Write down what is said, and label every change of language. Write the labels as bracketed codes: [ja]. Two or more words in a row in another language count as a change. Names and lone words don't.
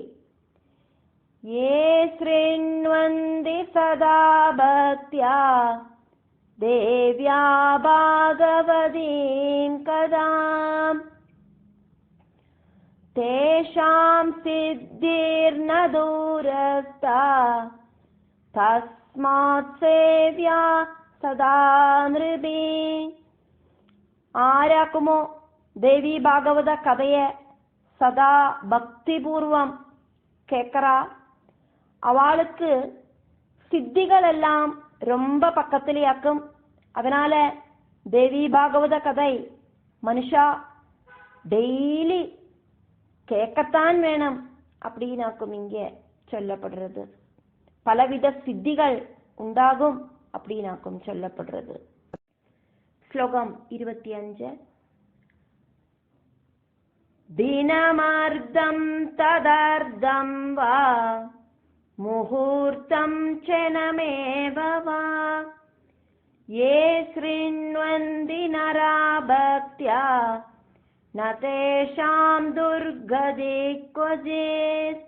[sa] ये शृण्वन्ति सदा भक्त्या देव्या भागवतीं कथां तेषां सिद्धिर्न दूरस्था तस्मात् सेव्या सदा नृभिः. [ta] ஆராக்குமோ தேவி பாகவத கதையை சதா பக்திபூர்வம் கேட்கறா, அவளுக்கு சித்திகள் எல்லாம் ரொம்ப பக்கத்திலேயாக்கும். அதனால தேவி பாகவத கதை மனுஷா டெய்லி கேட்கத்தான் வேணும் அப்படின்னாக்கும் இங்கே சொல்லப்படுறது. பலவித சித்திகள் உண்டாகும் அப்படின்னாக்கும் சொல்லப்படுறது. ஸ்லோகம் 25. [sa] दिनमर्धं तदर्धं वा मुहूर्तं क्षणमेव वा ये शृण्वन्ति नरा भक्त्या न तेषां दुर्गति क्वचित्.